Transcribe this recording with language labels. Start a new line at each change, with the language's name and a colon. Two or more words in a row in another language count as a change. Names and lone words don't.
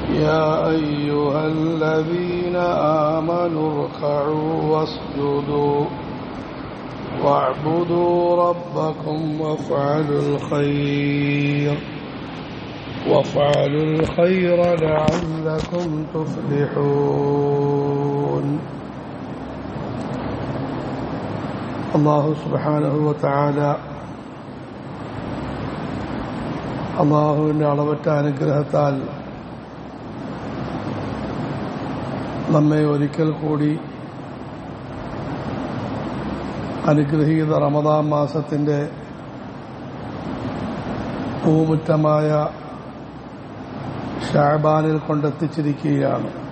Arabic: يا أيها الذين آمنوا اركعوا واسجدوا واعبدوا ربكم وافعلوا الخير لعلكم تفلحون.
Malayalam: അല്ലാഹു
Arabic: سبحانه وتعالى
Malayalam: അല്ലാഹുവിന്റെ അളവറ്റ അനുഗ്രഹത്താൽ നമ്മെ ഒരിക്കൽ കൂടി അനുഗ്രഹീത റമദാൻ മാസത്തിന്റെ പൂമുറ്റമായ ശഅബാനിൽ കൊണ്ടെത്തിച്ചിരിക്കുകയാണ്.